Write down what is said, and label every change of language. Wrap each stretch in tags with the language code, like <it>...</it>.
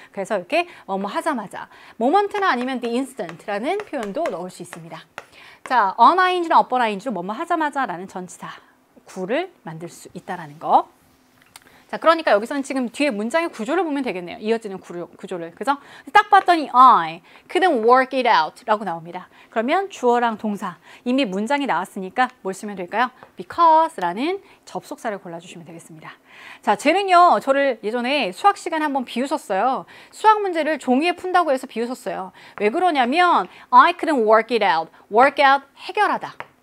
<ko>그래서 이렇게 뭐뭐 하자마자, moment나 아니면 the instant라는 표현도 넣을 수 있습니다. 자, on ing나 upon ing로 뭐뭐 하자마자 라는 전치사 구를 만들 수 있다라는 거. 자, 그러니까 여기서는 지금 뒤에 문장의 구조를 보면 되겠네요. 이어지는 구조를. 그죠? 딱 봤더니</ko> <en>I couldn't work it out</en> <ko>라고 나옵니다. 그러면 주어랑 동사. 이미 문장이 나왔으니까 뭘 쓰면 될까요? because 라는 접속사를 골라주시면 되겠습니다. 자, 쟤는요, 저를 예전에 수학 시간에 한번 비웃었어요. 수학 문제를 종이에 푼다고 해서 비웃었어요. 왜 그러냐면</ko> <en>I couldn't work it out. work out,</en> <ko>해결하다.</ko>